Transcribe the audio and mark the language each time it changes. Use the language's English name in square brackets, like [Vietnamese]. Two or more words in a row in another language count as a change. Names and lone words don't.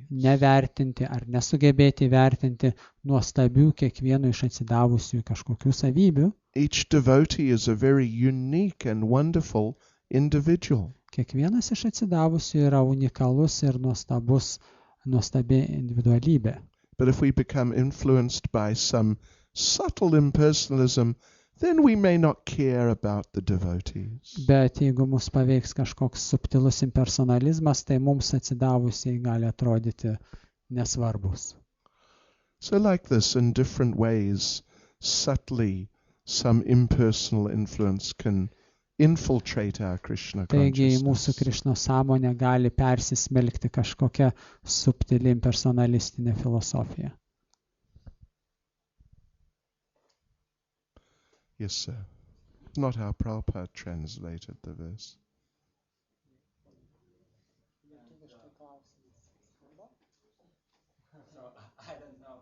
[Lithuanian] Nevertinti ar nesugebėti vertinti nuostabių kiekvieno iš atsidavusiųjų kažkokių savybių. [English] Each devotee is a very unique and wonderful individual. [Lithuanian] Kiekvienas iš atsidavusių yra unikalus ir nuostabi individualybė. [English] But if we become influenced by some subtle impersonalism, then we may not care about the devotees. [Lithuanian] Bet jeigu mus paveiks kažkoks subtilus impersonalizmas, tai mums atsidavusiai gali atrodyti nesvarbus. [English] So like this, in different ways, subtly, some impersonal influence can infiltrate our Krishna [Lithuanian] Taigi į mūsų [English] consciousness. [Lithuanian] Krišno sąmonę gali persismelkti kažkokia subtili impersonalistinė filosofija. [English] Yes, sir. Not how Prabhupada translated the verse. I don't know.